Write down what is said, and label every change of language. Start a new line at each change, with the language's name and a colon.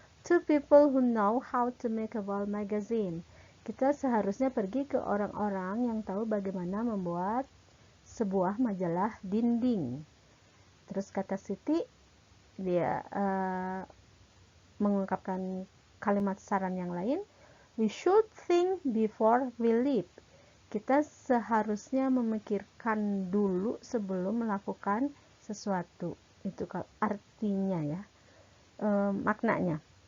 English: To people who know how to make a wall magazine.
Indonesian: Kita seharusnya pergi ke orang-orang yang tahu bagaimana membuat sebuah majalah dinding. Terus kata Siti, dia mengungkapkan kalimat saran yang lain.
English: We should think before we leave.
Indonesian: Kita seharusnya memikirkan dulu sebelum melakukan sesuatu. Itu artinya ya, maknanya.